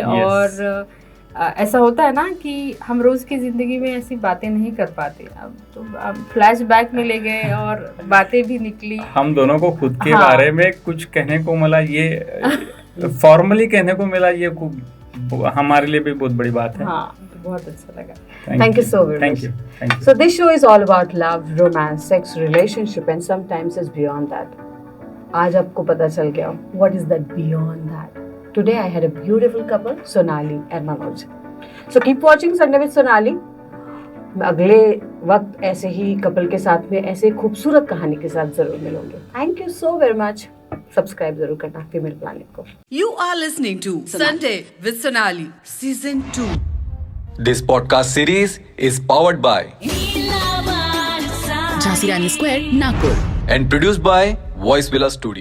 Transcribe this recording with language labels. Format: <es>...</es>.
<hi>और ऐसा होता है ना कि हम रोज की जिंदगी में ऐसी बातें नहीं कर पाते, अब तो फ्लैशबैक में ले गए और बातें भी निकली। हम दोनों को खुद के बारे में कुछ कहने को मिला, ये तो फॉर्मली कहने को मिला, ये हमारे लिए भी बहुत बड़ी बात है। हाँ, तो बहुत अच्छा लगा।</hi> <en>Thank you so very Thank much. you. Thank you. So this show is all about love, romance, sex, relationship, and sometimes it's beyond that.</en> <hi>आज आपको पता चल गया</hi> <en>what is that beyond that. Today I had a beautiful couple, Sonali and Manoj. So keep watching Sunday with Sonali.</en> <hi>अगले वक्त ऐसे ही couple के साथ में ऐसे खूबसूरत कहानी के साथ जरूर मिलूंगे।</hi> <en>Thank you so very much.</en> <hi>Subscribe जरूर करना फीमेल प्लानिट को।</hi> <en>You are listening to Sunday with Sonali, Season 2. This podcast series is powered by Jhansi Rani square Nagpur and produced by Voice Villa Studios.</en>